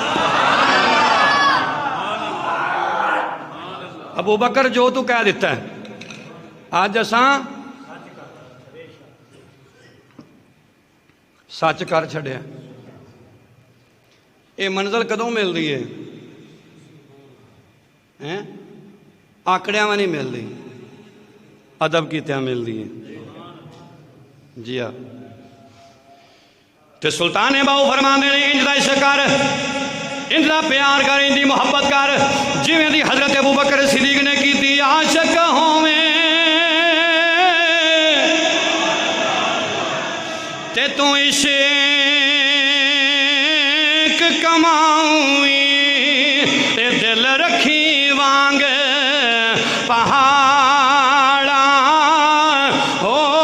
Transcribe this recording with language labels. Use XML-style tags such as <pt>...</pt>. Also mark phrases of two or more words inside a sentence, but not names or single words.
<ur>ابو بکر جو تو کہہ دیتا ہے</ur> <pa>آج اساں سچ کر چھڈیا۔ یہ منزل کدوں مل رہی ہے؟ آکڑیاں میں نہیں مل رہی، ادب کیتیاں مل رہی ہے۔ جی ہاں تے سلطان باؤ فرماندے نے انج دا عشق کر، انج دا پیار کر، انج دی محبت کر جویں دی حضرت ابو بکر صدیق نے کیتی۔ عاشق ہوویں تے شیک کماؤں دل رکھی وانگ پہاڑا ہو</pa>